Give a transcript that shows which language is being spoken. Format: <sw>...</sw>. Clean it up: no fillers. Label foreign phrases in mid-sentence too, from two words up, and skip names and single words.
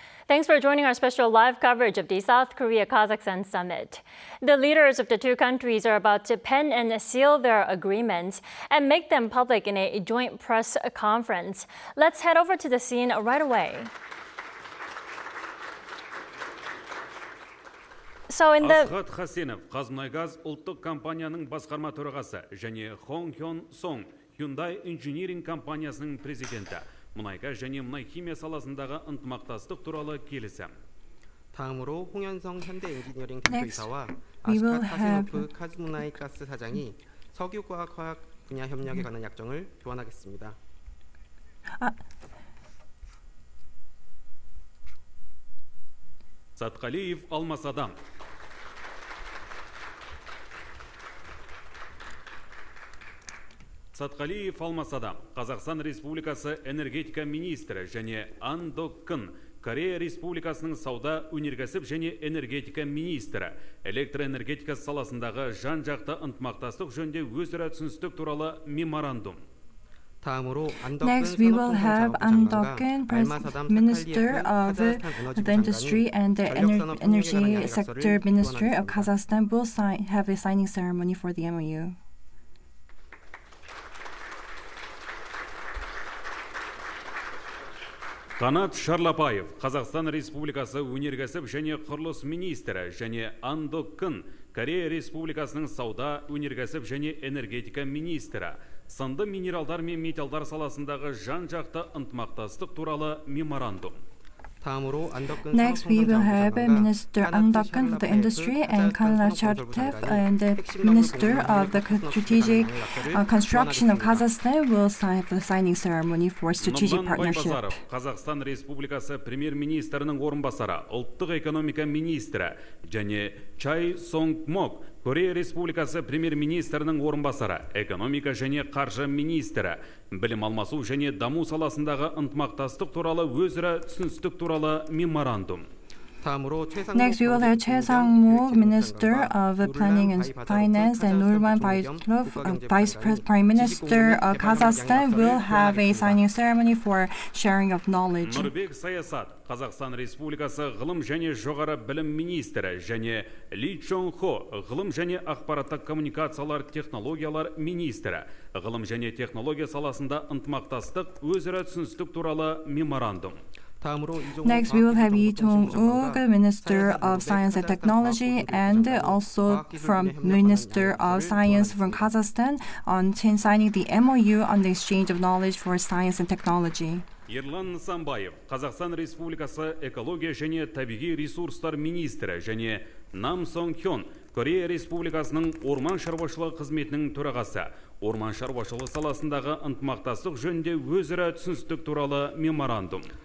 <en>Thanks for joining our special live coverage of the South Korea-Kazakhstan summit. The leaders of the two countries are about to pen and seal their agreements and make them public in a joint press conference. Let's head over to the scene right away. So in the</en> <kk>Асхат Хасенов, Қазмұнайгаз ұлттық компанияның басқарма төрағасы және Хон Хён Сон, Hyundai Engineering компаниясының президенті. Мұнайгаз және мұнай химия саласындағы ынтымақтастық туралы келісім.</kk> <ko>다음으로 홍현성 현대엔지니어링 대표이사와 아스캇 하세노프 카즈무나이가스 사장이 석유과학화학 분야 협력에 관한 약정을 교환하겠습니다.</ko> <kk>Сатқалиев Алмасадам. Сатқалиев Алмасадам, Қазақстан Республикасы энергетика министрі және Ан Док Кын, Корея Республикасының сауда, өнеркәсіп және энергетика министрі, электроэнергетика саласындағы жан-жақты ынтымақтастық жөнінде өзара түсіністік туралы меморандум.</kk> <en>Next, we will have An Dok-Kın, Minister of the Industry and the Energy Sector Minister of Kazakhstan, will have a signing ceremony for the MOU.</en> <kk>Қанат Шарлапаев, Қазақстан Республикасы өнеркәсіп және құрылыс министрі және Ан Док Кын, Корея Республикасының сауда, өнеркәсіп және энергетика министрі, сынды минералдар мен металдар саласындағы жан-жақты ынтымақтастық туралы меморандум.</kk> <en>Next, we will have Minister An Dok-Kın for the Industry and Kanat Chartev, and the Minister of the Strategic Construction of Kazakhstan will have the signing ceremony for strategic partnership.</en> <kk>Қазақстан Республикасы премьер-министрінің орынбасары, ұлттық экономика министрі және Чай Сонг Мок, Корея Республикасы премьер-министрінің орынбасары, экономика және қаржы министрі, білім алмасу және даму саласындағы ынтымақтастық туралы өзара түсіністік туралы меморандум.</kk> <en>Next, we will have Choi Sang-mook, Minister of Planning and Finance, and Nurman Bayatov, Vice Prime Minister of Kazakhstan, will have a signing ceremony for sharing of knowledge.</en> <kk>Нұрбек Саясат, Қазақстан Республикасы ғылым және жоғары білім министрі және Ли Чон Хо, ғылым және ақпараттық коммуникациялар технологиялар министрі, ғылым және технология саласында ынтымақтастық өзара түсіністік туралы меморандум.</kk> <en>Next, we will have Lee Jong-uk, Minister of Science and Technology, and also from Minister of Science from Kazakhstan on signing the MOU on the exchange of knowledge for science and technology.</en> <kk>Ерлан Нысанбаев, Қазақстан Республикасы экология және табиғи ресурстар министрі және Нам Сон Хён, Корея Республикасының орман шаруашылығы қызметінің төрағасы, орман шаруашылығы саласындағы ынтымақтастық жөнінде өзара түсіністік туралы меморандум.</kk>